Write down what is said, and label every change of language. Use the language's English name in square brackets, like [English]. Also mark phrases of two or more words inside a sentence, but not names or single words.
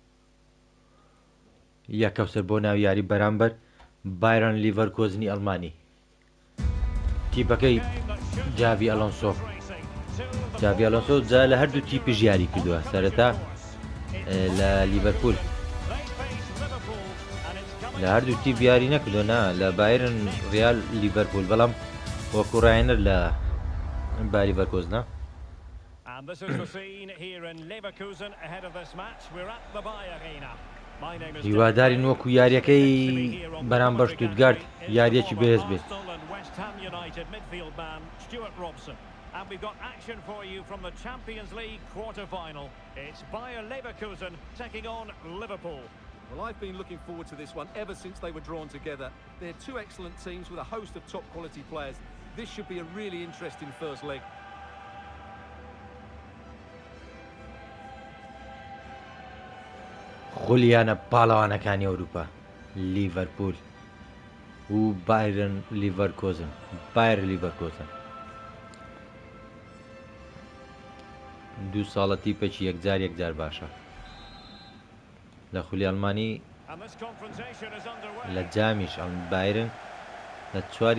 [Central Kurdish] یەکەوسەر بۆ ناو یاری بەرامبەر بایرن لیڤەرکۆزنی ئەڵمانی تیپەکەی جاڤی ئەلۆنسۆ جاڤی ئەلۆنسۆ جا لە هەردوو تیپی ژیاری کردووە سەرەتا لە لیڤەرپول لە هەردوو تیپ یاری نەکردو نا لە بایرن ڕیال لیڤەرپول بەڵام وەکو ڕایەنەر لە با لیڤەرکۆزنە [English] And this is the scene here in Leverkusen ahead of this match. We're at the Bayer Arena. My name is [Central Kurdish] هیوادارین وەکو یاریەکەی بەرامبەر شتوتگارت یاریەکی بەهێز بێت [English] West Ham United midfield man Stuart Robson. And we've got action for you from the Champions League quarter-final. It's Bayer Leverkusen taking on Liverpool. Well, I've been looking forward to this one ever since they were drawn together. They're two excellent teams with a host of top-quality players. This should be a really interesting first leg. [Central Kurdish] خۆلیانە پاڵەوانەکانی ئەوروپا لیڤەرپول و بایرن لیڤەرکۆزن بایر لیڤەرکۆزن دوو ساڵە تیپێکی یەکجار باشە لە خولی ئەڵمانی لە جامیش بایرن لە چوار